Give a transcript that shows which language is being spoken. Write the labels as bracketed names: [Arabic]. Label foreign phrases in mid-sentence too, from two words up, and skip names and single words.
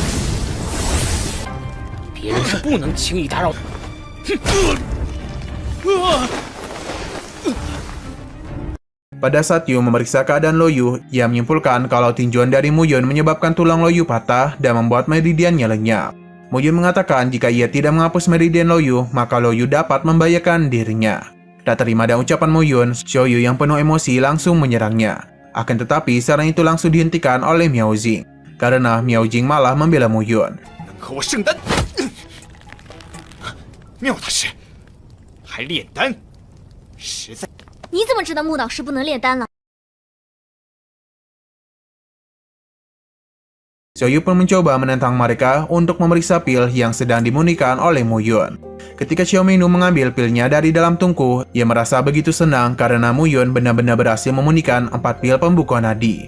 [Indonesian] Pada saat Yu memeriksa keadaan Lou Yu, ia menyimpulkan kalau tinjuan dari Mu Yun menyebabkan tulang Lou Yu patah dan membuat meridiannya lenyap. Mu Yun mengatakan jika ia tidak menghapus meridian Lou Yu, maka Lou Yu dapat membahayakan dirinya. Tak terima dengan ucapan Mu Yun, Xiao Yu yang penuh emosi langsung menyerangnya. Akan tetapi, serangan itu langsung dihentikan oleh Miao Jing, karena Miao Jing malah membela Mu Yun. [Chinese] 妙大师，还炼丹，实在。你怎么知道木导师不能炼丹了？ [Indonesian] Xiao Yu pun mencoba menentang mereka untuk memeriksa pil yang sedang dimunikan oleh Mu Yun. Ketika Xiao Meinu mengambil pilnya dari dalam tungku, ia merasa begitu senang karena Mu Yun benar-benar berhasil memunikan 4 pil pembukuan nadi.